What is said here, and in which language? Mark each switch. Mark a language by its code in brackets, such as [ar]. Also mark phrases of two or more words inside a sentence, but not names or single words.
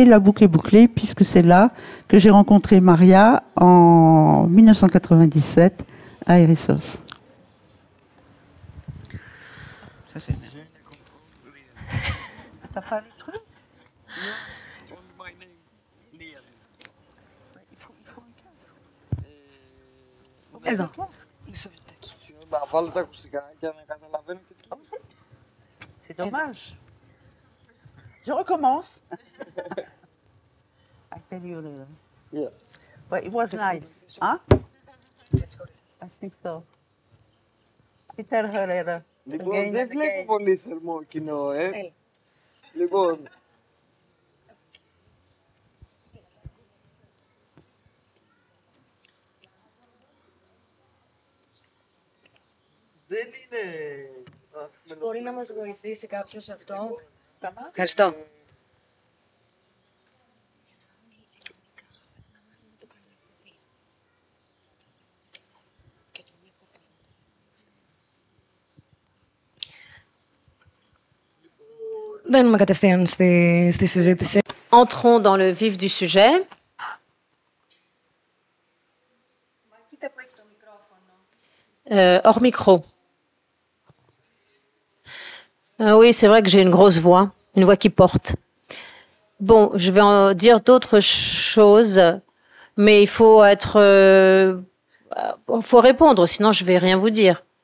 [fr] La boucle est bouclée puisque c'est là que j'ai rencontré Maria en 1997 à Erissos. Ça c'est T'as pas le truc? Il faut un casque. [el] Εδώ. Μισό λεπτάκι. Βάλω τα ακουστικά για να καταλαβαίνω και τι. [fr] C'est dommage. Je recommence. [en] I tell you later. Yeah. But it was nice. Huh? I think so. I tell her later. [el] Λοιπόν, δεν βλέπω πολύ θερμό κοινό, Λοιπόν, δεν είναι... Μπορεί να μας βοηθήσει κάποιος σε αυτό. Ευχαριστώ. Μπαίνουμε κατευθείαν στη συζήτηση. [fr] Entrons dans le vif du sujet. Hors micro. Oui, c'est vrai que j'ai une grosse voix, une voix qui porte. Bon, je vais en dire d'autres choses, mais il faut faut répondre, sinon je vais rien vous dire.